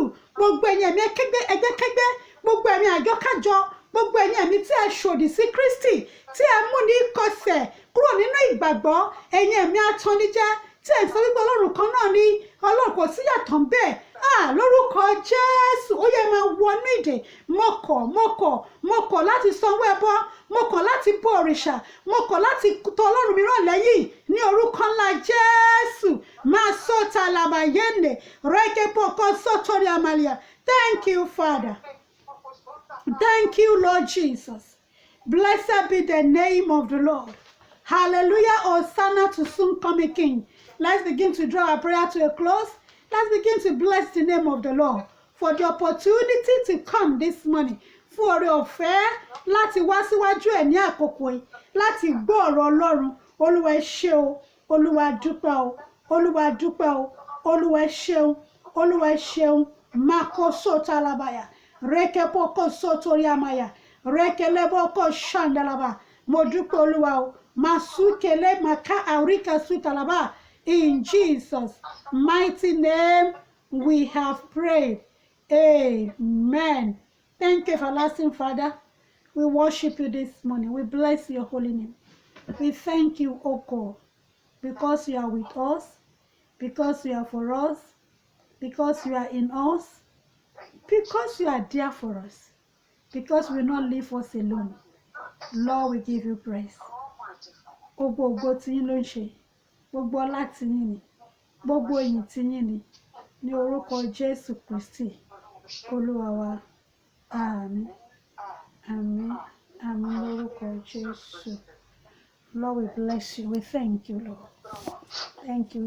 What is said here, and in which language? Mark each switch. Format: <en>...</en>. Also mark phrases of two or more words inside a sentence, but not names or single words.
<yo>Gbogbo ẹ̀yin ẹ̀mí ẹgbẹ́kẹ́gbẹ́, gbogbo ẹ̀mí àjọkájọ, gbogbo ẹ̀yin ẹ̀mí tí ẹ ṣòdì sí Kristi, tí ẹ mú ní kọsẹ̀ kúrò nínú ìgbàgbọ́, ẹ̀yin ẹ̀mí atọ́nijẹ́ tí ẹ sọ wípé Ọlọ́run kan náà ni, Ọlọ́run kò sí yàtọ̀ bẹ́ẹ̀. Lórúkọ Jésù, ó yẹ máa wọnú ìdè. Mo kọ̀ láti sanwó ẹbọ, mo kọ̀ láti bọ òrìṣà, mo kọ̀ láti tọ Ọlọ́run mìíràn lẹ́yìn ní orúkọ ńlá Jésù. Máa sọ́ta làbàyẹ́ndẹ̀ rẹ́kẹ́pọ̀kọ́ sọ́tọ́rí àmàlìyà.</yo> <en>Thank you, Father. Thank you, Lord Jesus. Blessed be the name of the Lord. Hallelujah. Hosanna to soon coming King. Let's begin to draw our prayer to a close. Let's begin to bless the name of the Lord for the opportunity to come this morning.</en> <yo>Fún oore ọ̀fẹ́ láti wá síwájú ẹ̀ ní àkókò yìí, láti gbọ́ ọ̀rọ̀ Ọlọ́run. Olúwa ẹ ṣé o, Olúwa dúpẹ́ o, Olúwa dúpẹ́ o, Olúwa ẹ ṣeun, Olúwa ẹ ṣeun. Makoso talabaya, rekepoko sotoriamaya, rekeleboko shandalaba. Mo dúpẹ́ Olúwa o, masukele maka arika sutalaba.</yo> <en>In Jesus' mighty name we have prayed. Amen. Thank you, everlasting Father. We worship you this morning. We bless your holy name. We thank you, O God, because you are with us, because you are for us, because you are in us, because you are there for us, because you will not leave us alone. Lord, we give you praise.</en> <yo>Gbogbo ògo tiyín ló ń ṣe, gbogbo ọlá tiyín ni, gbogbo ìyìn tiyín ni, ní orúkọ Jésù Kristi, Olúwa wa. Àmín, àmín, àmín lórúkọ Jésù.</yo> <en>Lord, we bless you. We thank you, Lord. Thank you.</en>